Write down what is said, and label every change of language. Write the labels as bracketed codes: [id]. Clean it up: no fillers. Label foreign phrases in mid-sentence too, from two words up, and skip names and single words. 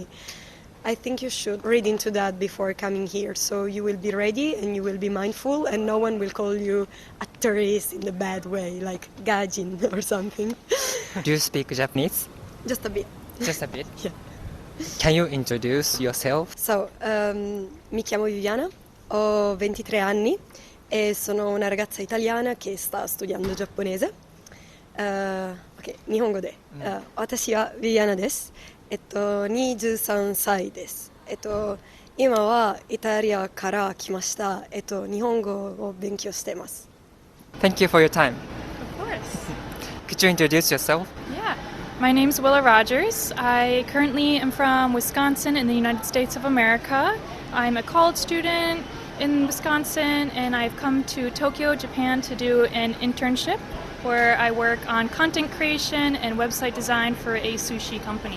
[en] I think you should read into that before coming here, so you will be ready and you will be mindful, and no one will call you a tourist in the bad way, like gajin or something. Do you speak Japanese? Just a bit. Just a bit? Yeah. Can you introduce yourself? So, [it] mi chiamo Viviana, ho 23 anni e sono una ragazza italiana che sta studiando giapponese. [ja] Ok, 日本語で。私はビビアナです。23歳です。今はイタリアから来ました。日本語を勉強しています。 [en] Thank you for your time. Of course. Could you introduce yourself? Yeah. My name's Willa Rogers. I currently am from Wisconsin in the United States of America. I'm a college student in Wisconsin, and I've come to Tokyo, Japan to do an internship where I work on content creation and website design for a sushi company.